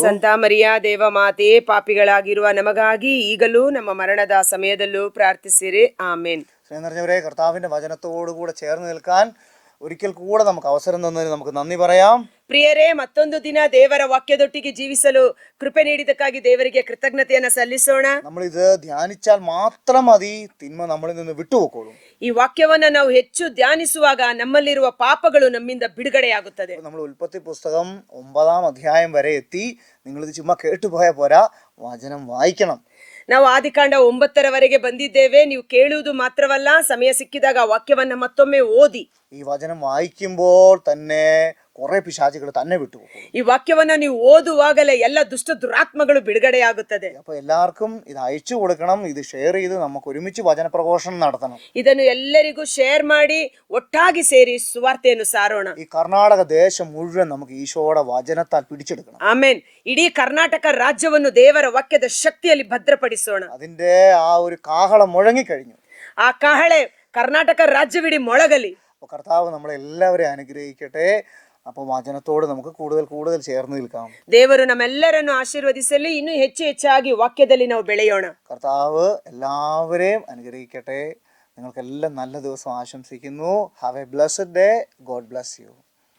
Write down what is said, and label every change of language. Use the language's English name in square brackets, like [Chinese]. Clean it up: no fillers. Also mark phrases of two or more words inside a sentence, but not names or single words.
[Kannada] ಸಂತ ಮರಿಯ ದೇವ ಮಾತೆ, ಪಾಪಿಗಳಾಗಿರುವ ನಮಗಾಗಿ ಈಗಲೂ ನಮ್ಮ ಮರಣದ ಸಮಯದಲ್ಲೂ ಪ್ರಾರ್ಥಿಸಿರಿ. ಆಮೇನ್. [Malayalam] സ്നേഹം നിറഞ്ഞവരെ, കർത്താവിന്റെ വചനത്തോടുകൂടെ ചേർന്ന് നിൽക്കാൻ ഒരിക്കൽ കൂടെ നമുക്ക് അവസരം തന്നതിന് നമുക്ക് നന്ദി പറയാം. [Kannada] ಪ್ರಿಯರೇ, ಮತ್ತೊಂದು ದಿನ ದೇವರ ವಾಕ್ಯದೊಟ್ಟಿಗೆ ಜೀವಿಸಲು ಕೃಪೆ ನೀಡಿದ್ದಕ್ಕಾಗಿ ದೇವರಿಗೆ ಕೃತಜ್ಞತೆಯನ್ನ ಸಲ್ಲಿಸೋಣ. [Malayalam] നമ്മൾ ഇത് ധ്യാനിച്ചാൽ മാത്രം മതി തിന്മ നമ്മളിൽ നിന്ന് വിട്ടുപോക്കോളും. [Kannada] ಈ ವಾಕ್ಯವನ್ನ ನಾವು ಹೆಚ್ಚು ಧ್ಯಾನಿಸುವಾಗ ನಮ್ಮಲ್ಲಿರುವ ಪಾಪಗಳು ನಮ್ಮಿಂದ ಬಿಡುಗಡೆಯಾಗುತ್ತದೆ. [Malayalam] നമ്മൾ ഉൽപ്പത്തി പുസ്തകം 9-ാം അധ്യായം വരെ എത്തി. നിങ്ങളിത് ചുമ്മാ കേട്ടുപോയാൽ പോരാ, വചനം വായിക്കണം. [Kannada] ನಾವು ಆದಿಕಾಂಡ 9ರವರೆಗೆ ಬಂದಿದ್ದೇವೆ. ನೀವು ಕೇಳುವುದು ಮಾತ್ರವಲ್ಲ, ಸಮಯ ಸಿಕ್ಕಿದಾಗ ವಾಕ್ಯವನ್ನ ಮತ್ತೊಮ್ಮೆ ಓದಿ. [Malayalam] ഈ വചനം വായിക്കുമ്പോൾ തന്നെ കുറെ പിശാചുകൾ തന്നെ വിട്ടുപോകും. [Kannada] ಈ ವಾಕ್ಯವನ್ನ ನೀವು ಓದುವಾಗಲೇ ಎಲ್ಲ ದುಷ್ಟ ದುರಾತ್ಮಗಳು ಬಿಡುಗಡೆಯಾಗುತ್ತದೆ. [Malayalam] അപ്പൊ എല്ലാവർക്കും ഇത് അയച്ചു കൊടുക്കണം. ഇത് ഷെയർ ചെയ്ത് നമുക്ക് ഒരുമിച്ച് വചനപ്രഘോഷണം നടത്തണം. [Kannada] ಇದನ್ನು ಎಲ್ಲರಿಗೂ ಶೇರ್ ಮಾಡಿ ಒಟ್ಟಾಗಿ ಸೇರಿ ಸುವಾರ್ತೆಯನ್ನು ಸಾರೋಣ. [Malayalam] ഈ കർണാടക ദേശം മുഴുവൻ നമുക്ക് ഈശോയുടെ വചനത്താൽ പിടിച്ചെടുക്കണം. [Kannada] ಆಮೇನ್. ಇಡೀ ಕರ್ನಾಟಕ ರಾಜ್ಯವನ್ನು ದೇವರ ವಾಕ್ಯದ ಶಕ್ತಿಯಲ್ಲಿ ಭದ್ರಪಡಿಸೋಣ. [Malayalam] അതിന്റെ ആ ഒരു കാഹളം മുഴങ്ങിക്കഴിഞ്ഞു. [Kannada] ಆ ಕಹಳೆ ಕರ್ನಾಟಕ ರಾಜ್ಯವಿಡೀ ಮೊಳಗಲಿ. [Malayalam] അപ്പൊ കർത്താവ് നമ്മളെല്ലാവരെയും അനുഗ്രഹിക്കട്ടെ. അപ്പൊ വചനത്തോട് നമുക്ക് കൂടുതൽ കൂടുതൽ ചേർന്ന് നിൽക്കാം. [Kannada] ದೇವರು ನಮ್ಮೆಲ್ಲರನ್ನು ಆಶೀರ್ವದಿಸಲಿ. ಇನ್ನೂ ಹೆಚ್ಚು ಹೆಚ್ಚಾಗಿ ವಾಕ್ಯದಲ್ಲಿ ನಾವು ಬೆಳೆಯೋಣ. [Malayalam] കർത്താവ് എല്ലാവരെയും അനുഗ്രഹിക്കട്ടെ. നിങ്ങൾക്കെല്ലാം നല്ല ദിവസം ആശംസിക്കുന്നു. [English] Have a blessed day. God bless you.